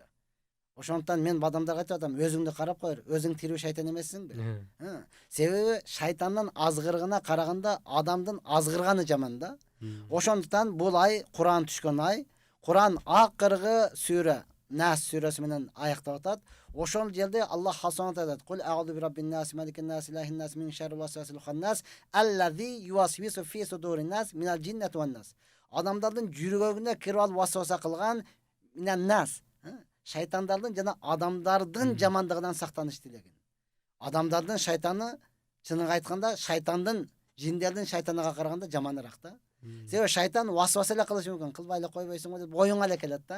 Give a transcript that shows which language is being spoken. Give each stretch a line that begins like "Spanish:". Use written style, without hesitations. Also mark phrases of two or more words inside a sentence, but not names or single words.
Kyrgyz: Ошондуктан мен адамдарга айтып атам, өзүңдү карап койур, өзүң тирүү шайтан эмессиңби? Себеби шайтандын азгырыгына караганда адамдын азгырганы жаман да. Ошондуктан бул ай Куран түшкөн ай. Куран акыркы сүрө Нас сүрөсү менен аяктап атат. Ошол жерде Аллах Субханаху айтат:
Arabic: "قل أعوذ برب الناس، ملك الناس، إله الناس، من شر الوسواس الخناس, الذي يوسوس في صدور الناس، من الجنة والناس."
Kyrgyz: Адамдардын жүрөгүнө кирип алып васваса кылган
Arabic: من الناس.
Kyrgyz: Шайтандардын жана адамдардын жамандыгынан сактаныш тилегин. Адамдардын шайтаны, чынын айтканда, шайтандын, жиндердин шайтанага караганда жаманыраак да. Себеби шайтан васваса эле кылышы мүмкүн. Кылбай эле койбойсуңбу деп оюңа эле келет да.